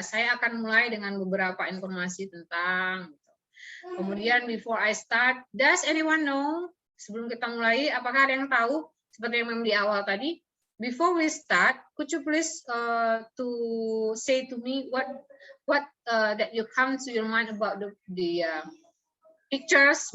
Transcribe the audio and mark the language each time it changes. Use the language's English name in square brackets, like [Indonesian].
[Indonesian] Saya akan mulai dengan beberapa informasi tentang. Kemudian [English] before I start, does anyone know? [Indonesian] Sebelum kita mulai, apakah ada yang tahu? Seperti yang di awal tadi, [English] before we start, could you please to say to me what that you come to your mind about the pictures?